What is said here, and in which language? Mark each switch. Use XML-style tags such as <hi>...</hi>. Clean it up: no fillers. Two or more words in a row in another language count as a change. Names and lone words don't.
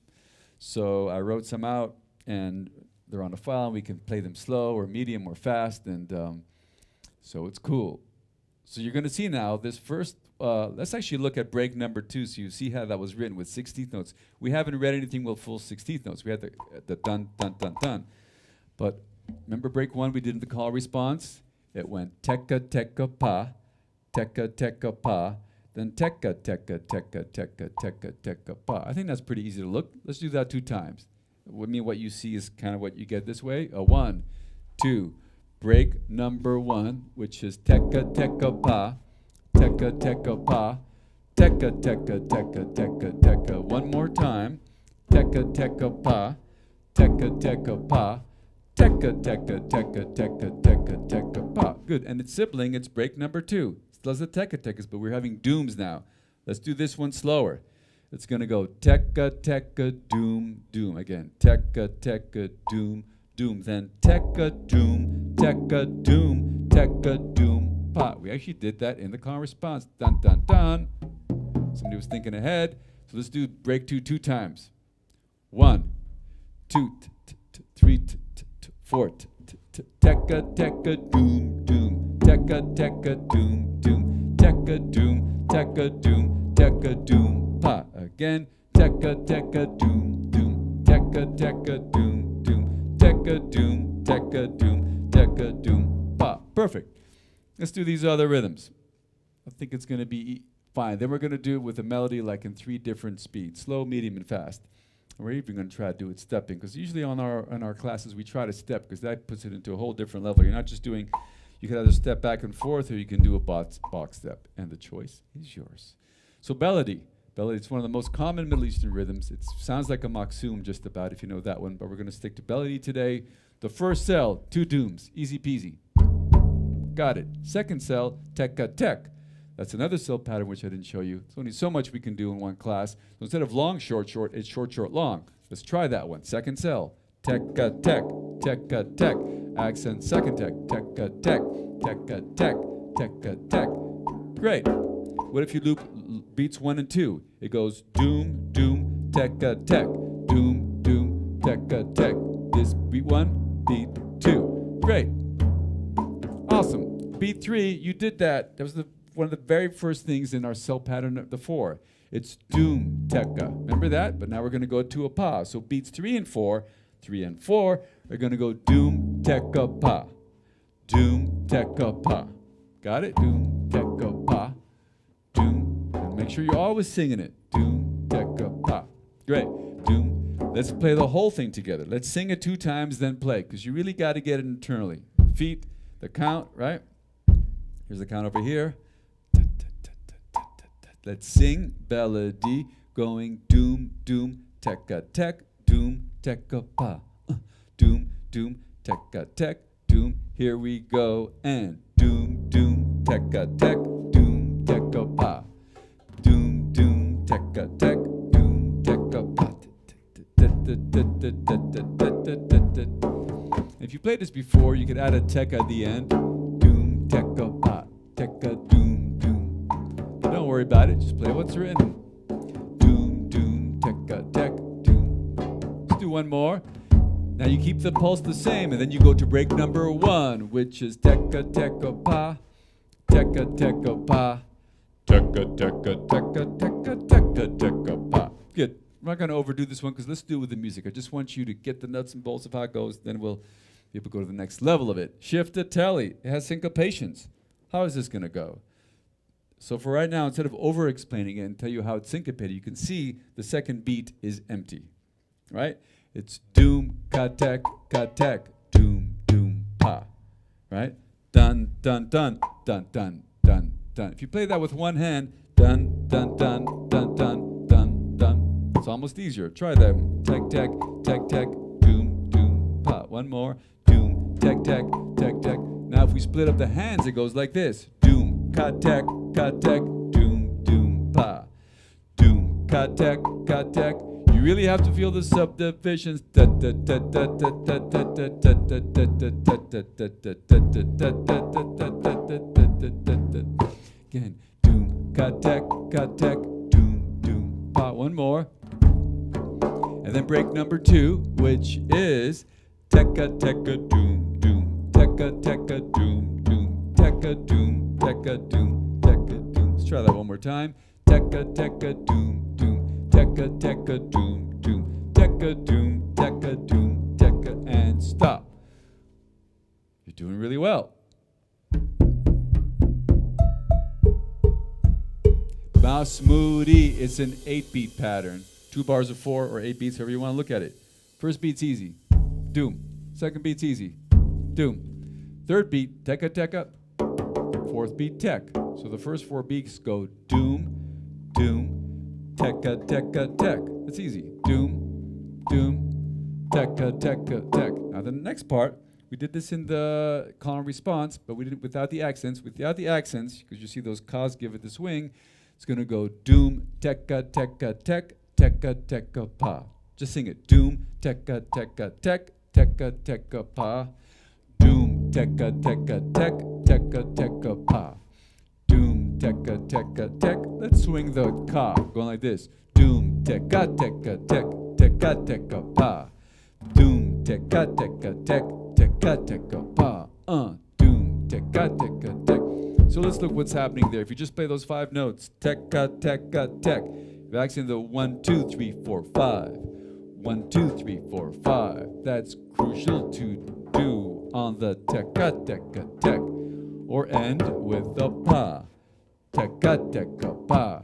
<en>So I wrote some out, and they're on the file, and we can play them slow or medium or fast, and so it's cool. So you're going to see now this first, let's actually look at break number 2 so you see how that was written with 16th notes. We haven't read anything with full 16th notes. We had the dun, dun, dun, dun. But remember break 1 we did in the call response? It went tekka, tekka, pa, tekka, tekka, pa, then tekka, tekka, tekka, tekka, tekka, tekka, pa. I think that's pretty easy to look. Let's do that 2 times. I mean, what you see is kind of what you get this way. 1, 2. Break number 1, which is tekka, tekka, pa, tekka, tekka, pa, tekka, tekka, tekka, tekka, tekka. One more time. Tekka, tekka, pa, tekka, tekka, pa, tekka, tekka, tekka, tekka, tekka, tekka, pa. Good. And its sibling, it's break number 2. Still has the tekka tekkas, but we're having dooms now. Let's do this one slower. It's going to go tekka, tekka, doom, doom. Again, tekka, tekka, doom, doom. Then tekka, doom, tekka, doom, tekka, doom, pa. We actually did that in the call response. Dun, dun, dun. Somebody was thinking ahead. So let's do break 2 2 times. 1, 2, 3, 4. Tekka, tekka, doom, doom. Tekka, tekka, doom, doom. Tekka, doom, tekka, doom, tekka, doom, pa. Again. Tekka, tekka, doom, doom. Tekka, tekka, doom, doom. Tekka, doom, tekka, doom, tekka, doom, pa. Perfect. Let's do these other rhythms. I think it's going to be fine. Then we're going to do it with a melody like in 3 different speeds, slow, medium, and fast. And we're even going to try to do it stepping, because usually on our classes we try to step, because that puts it into a whole different level. You're not just doing, you can either step back and forth, or you can do a box step, and the choice is yours. So melody, it's one of the most common Middle Eastern rhythms. It sounds like a maksum just about, if you know that one, but we're going to stick to melody today. The first cell, 2 dooms, easy peasy. Got it. Second cell, tekka tek. That's another cell pattern which I didn't show you. There's only so much we can do in one class. So instead of long, short, short, it's short, short, long. Let's try that one. Second cell, tekka tek, tekka tek. Accent second tek, tekka tek, tekka tek, tekka tek. Great. What if you loop beats 1 and 2? It goes doom, doom, tekka tek, doom, doom, tekka tek. This beat 1, beat 2. Great. Awesome. Beat 3, you did that. That was one of the very first things in our cell pattern of the 4. It's doom, tekka. Remember that? But now we're going to go to a pa. So beats 3 and 4 are going to go doom, tekka, pa. Doom, tekka, pa. Got it? Doom, tekka, pa. Doom. And make sure you're always singing it. Doom, tekka, pa. Great. Doom, Let's play the whole thing together. Let's sing it 2 times, then play, because you really got to get it internally. Feet, the count, right? Here's the count over here. Let's sing melody, going doom, doom, teka, tek, doom, teka, pa. Doom, doom, teka, tek, doom. Here we go, and doom, doom, teka, tek, doom, teka, pa. Doom, doom, teka, tek, doom, teka, pa. If you played this before, you could add a teka at the end. Doom, teka, pa, teka, doom, doom. Don't worry about it, just play what's written. Doom, doom, teka, tek, doom. Let's do one more. Now you keep the pulse the same, and then you go to break number 1, which is teka, teka, pa, teka, teka, pa, teka, teka, teka, teka, teka, teka, pa. Good. I'm not going to overdo this one because let's do it with the music. I just want you to get the nuts and bolts of how it goes, then we'll be able to go to the next level of it. Shift to telly. It has syncopations. How is this going to go? So for right now, instead of over-explaining it and tell you how it's syncopated, you can see the second beat is empty, right? It's doom, ka-tek, doom, doom, pa, right? Dun, dun, dun, dun, dun, dun, dun. If you play that with one hand, dun, dun, dun, dun, dun, dun, dun. It's almost easier. Try that. Tek, tek, tek, tek, doom, doom, pa. One more. Doom, tek, tek, tek, tek. Now if we split up the hands, it goes like this. Doom, ka-tek, doom, doom, pa. Doom, ka-tek, You really have to feel the subdivisions. Again, doom, ka-tek, doom, doom, pa. One more. And then break number 2, which is teka, teka, doom, doom, teka, teka, doom, doom, teka, doom, teka, doom, teka, doom. Let's try that one more time. Teka, teka, doom, doom, teka, teka, doom, doom, teka, doom, teka, doom, teka, and stop. You're doing really well. Mouse Moody, it's an 8-beat pattern. 2 bars of 4 or 8 beats, however you want to look at it. First beat's easy, doom. Second beat's easy, doom. Third beat, teka, teka. Fourth beat, tek. So the first 4 beats go doom, doom, teka, teka, tek. That's easy. Doom, doom, teka, teka, tek. Now the next part, we did this in the call and response, but we did it without the accents. Without the accents, because you see those kas give it the swing, it's going to go doom, teka, teka, tek, teka, teka, pa. Just sing it. Doom, teka, teka, tek, teka, teka, pa. Doom, teka, teka, tek, teka, teka, pa. Doom, teka, teka, tek. Let's swing the ka, going like this. Doom, teka, teka, tek, teka, teka, pa. Doom, teka, teka, tek, teka, teka, pa. Doom, teka, teka, tek. So let's look what's happening there. If you just play those 5 notes, teka, teka, tek. You're actually in the 1, 2, 3, 4, 5. 1, 2, 3, 4, 5. That's crucial to do on the teka, teka, tek. Or end with the pa. Teka, teka, pa.</en>